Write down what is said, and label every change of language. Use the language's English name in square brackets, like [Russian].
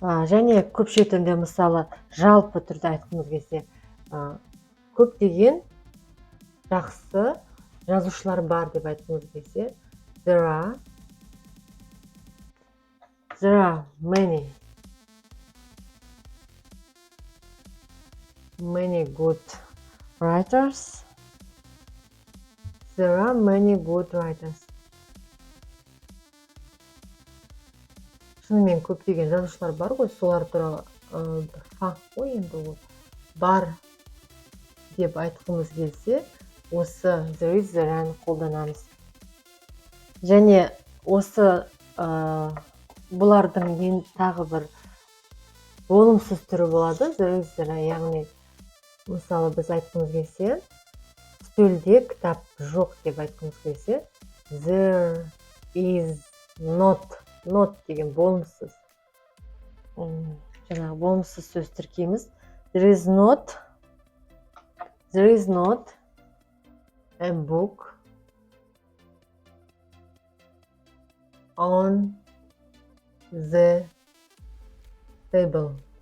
[Kazakh] Және көпше түрінде, мысалы, жалпы түрде айтқымыз келсе, көптеген жақсы жазушылар бар деп айтқымыз келсе, [English] there are many good writers. There are many good writers. [Kazakh] Шынымен көптеген жазушылар бар ғой, солар туралы факт қой, енді ол бар деп айтқымыз келсе, осы [English] there is there- [Kazakh] ны қолданамыз. Және осы бұлардың ең тағы бір болымсыз түрі болады, [English] there is there, [Kazakh] яғни мысалы біз айтқымыз келсе, үстелде кітап жоқ деп айтқымыз келсе, [English] there is not [Kazakh] деген болымсыз. Жаңағы болымсыз сөз тіркейміз. [English] There is not a book on the table.